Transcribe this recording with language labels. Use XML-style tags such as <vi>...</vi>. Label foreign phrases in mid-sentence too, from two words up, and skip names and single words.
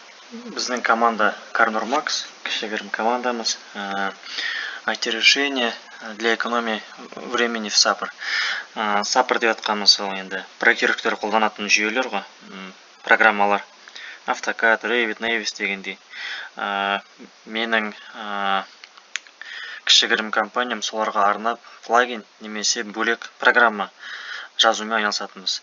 <kk>Біздің команда Карнор Макс, кішігірім командамыз.</kk> <ru>IT-решение для экономии времени в SAPR.</ru> <kk>SAPR деп атқанымыз ол енді проектировщиктер қолданатын жүйелер ғой, программалар. AutoCAD, Revit, Navis дегендей. Менің кішігірім компаниям соларға арнап плагин немесе бөлек программа жазумен айналысатынбыз.</kk>